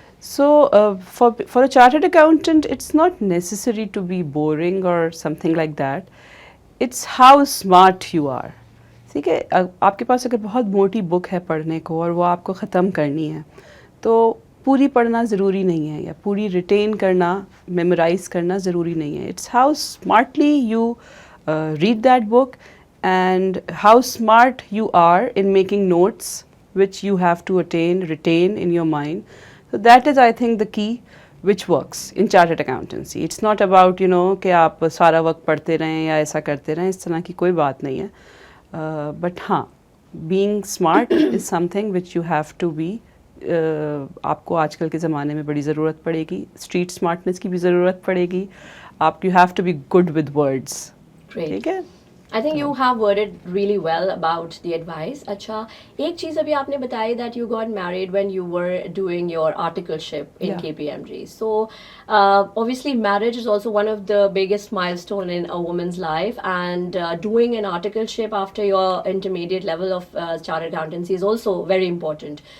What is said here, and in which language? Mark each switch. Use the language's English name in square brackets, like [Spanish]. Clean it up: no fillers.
[English] So for a chartered accountant, it's not necessary to be boring or something like that. It's how smart you are. [Urdu] ٹھیک ہے, آپ کے پاس اگر بہت موٹی بک ہے پڑھنے کو اور وہ آپ کو ختم کرنی ہے تو پوری پڑھنا ضروری نہیں ہے, یا پوری ریٹین کرنا, میمورائز کرنا ضروری نہیں ہے. [English] It's how smartly you read that book and how smart you are in making notes which you have to retain in your mind. So that is, I think, the key which works in chartered accountancy. It's not about, [Urdu] کہ آپ سارا وقت پڑھتے رہیں یا ایسا کرتے رہیں, اس طرح کی کوئی بات نہیں ہے. But ہاں, [English] being smart is something which you have to be [Urdu] آپ کو آج کل کے زمانے میں بڑی ضرورت پڑے گی. اسٹریٹ اسمارٹنیس کی بھی ضرورت پڑے گی. [English] آپ you have to be good with words. Great. [Urdu] ٹھیک ہے. [English] I think you have worded really well about the advice. [Urdu] اچھا ایک چیز ابھی آپ نے بتائی [English] that you got married when you were doing your articleship in Yeah. KPMG. So obviously marriage is also one of the biggest milestone in a woman's life, and doing an articleship after your intermediate level of chartered accountancy is also very important.